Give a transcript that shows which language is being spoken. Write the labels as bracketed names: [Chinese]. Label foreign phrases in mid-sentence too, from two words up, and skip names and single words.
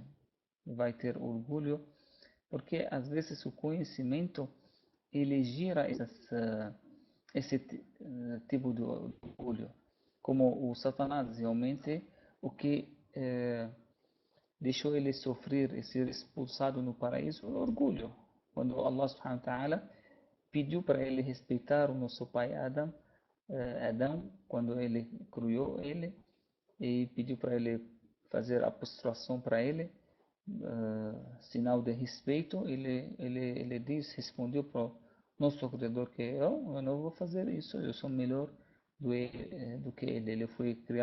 [Portuguese] Vai ter orgulho, porque às vezes o conhecimento ele gira esse tipo de orgulho. Como o Satanás realmente, o que deixou ele sofrer e ser expulsado no paraíso é o orgulho. Quando [Arabic] الله سبحانه وتعالى [Portuguese] pediu para ele respeitar o nosso pai Adão, quando ele criou ele, e pediu para ele fazer a prostração para ele, sinal de respeito, ele respondeu para o nosso Criador que eu não vou fazer isso, eu sou melhor do que ele.